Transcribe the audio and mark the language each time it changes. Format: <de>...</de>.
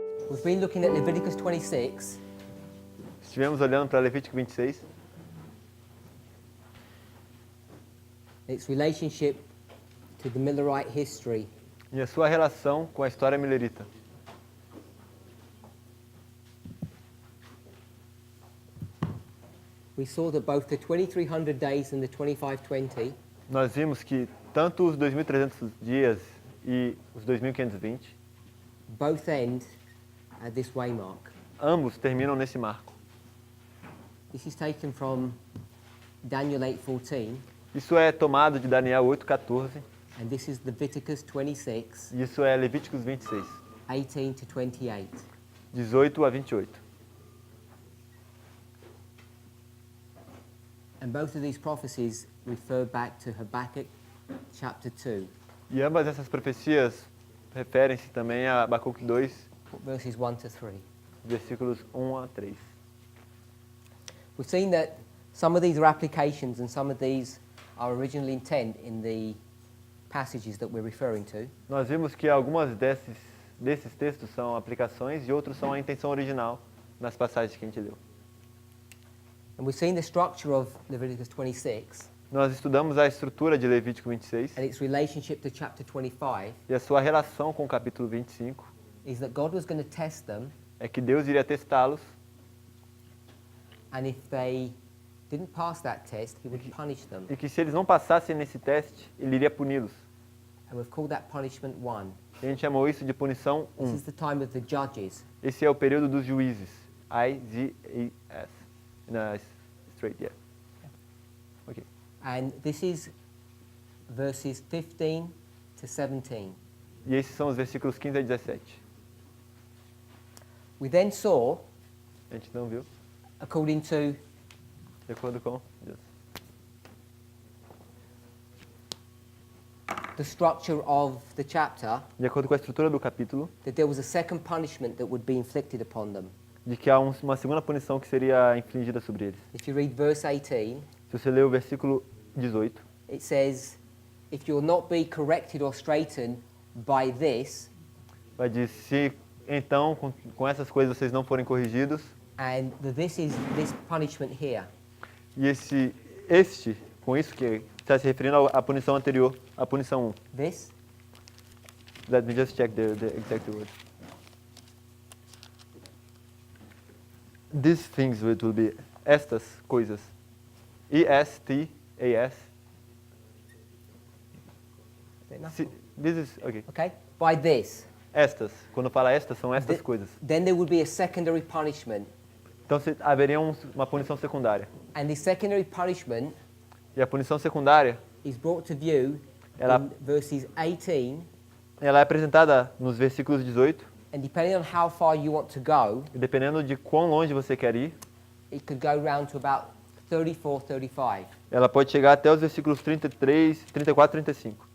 <en>We've been looking at Leviticus 26.</en> <pt>Estivemos olhando para Levítico 26,</pt> <en>Its relationship to the Millerite history.</en> <pt>e a sua relação com a história milerita.</pt> <en>We saw that both the 2300 days and the 2520</en> <pt>Nós vimos que tanto os 2.300 dias e os 2.520,</pt> <en>both end at this waymark.</en> <pt>ambos terminam nesse marco.</pt> <en>This is taken from Daniel 8:14,</en> <pt>Isso é tomado de Daniel 8:14,</pt> <en>and this is Leviticus 26,</en> <pt>e isso é Levíticos 26,</pt> <en>18 to 28.</en> <pt>18 a 28.</pt> <en>And both of these prophecies refer back to Habakkuk chapter 2,</en> <pt>E ambas essas profecias referem-se também a Abacuque 2,</pt> <en>verses 1 to 3.</en> <pt>versículos 1 a 3.</pt> <en>We've seen that some of these are applications and some of these are original intent in the passages that we're referring to.</en> <pt>Nós vimos que algumas desses textos são aplicações e outros são a intenção original nas passagens que a gente leu.</pt> <en>And we've seen the structure of Leviticus 26</en> <pt>Nós estudamos a estrutura de Levítico 26</pt> <en>and its relationship to chapter 25</en> <pt>e a sua relação com o capítulo 25</pt> <en>is that God was going to test them,</en> <pt>é que Deus iria testá-los</pt> <en>and if they didn't pass that test, he would punish them.</en> <pt>e que se eles não passassem nesse teste, Ele iria puni-los.</pt> <en>And we've called that punishment 1.</en> <pt>E a gente chamou isso de punição</pt> <en>This 1. is the time of the judges.</en> <pt>Esse é o período dos juízes.</pt> <en>I-Z-E-S. No, straight, yeah. Okay. And this is verses 15 to 17.</en> <pt>E esses são os versículos 15 a 17.</pt> <en>We then saw,</en> <pt>A gente não viu?</pt> <en>according to</en> <pt>De acordo com Deus.</pt> <en>the structure of the chapter,</en> <pt>De acordo com a estrutura do capítulo,</pt> <en>that there was a second punishment that would be inflicted upon them.</en> <pt>de que há uma segunda punição que seria infligida sobre eles.</pt> <en>If you read verse 18,</en> <pt>Se você ler o versículo 18,</pt> <en>it says, if you'll not be corrected or straightened by this,</en> <pt>vai dizer, se então com essas coisas vocês não forem corrigidos,</pt> <en>and this is this punishment here.</en> <pt>e com isso que está se referindo à punição anterior, à punição 1.</pt> <en>This, Let me just check the exact word. These things it will be</en> <pt>estas coisas. E-S-T-A-S.</pt> <en>is it enough? This is, okay. Okay, by this.</en> <pt>Estas. Quando fala estas, são estas Th- coisas.</pt> <en>Then there would be a secondary punishment,</en> <pt>Então haveria uma punição secundária.</pt> <en>and the secondary punishment</en> <pt>E a punição secundária,</pt> <en>is brought to view</en> <pt>Ela-</pt> <en>in verses 18,</en> <pt>ela é apresentada nos versículos 18,</pt> <en>and depending on how far you want to go,</en> <pt>e dependendo de quão longe você quer ir,</pt> <en>it could go round to about 34, 35.</en> <pt>ela pode chegar até os versículos 33, 34 e 35.</pt>